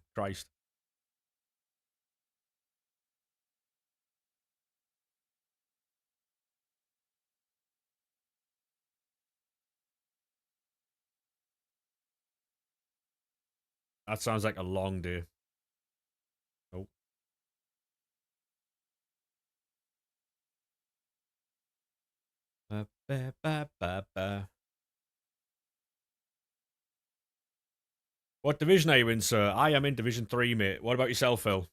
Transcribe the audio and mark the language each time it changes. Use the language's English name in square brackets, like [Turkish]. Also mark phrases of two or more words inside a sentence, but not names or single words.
[English] Christ. That sounds like a long day. Oh. Ba, ba, ba, ba, ba. What division are you in, sir? I am in Division 3, mate. What about yourself, Phil?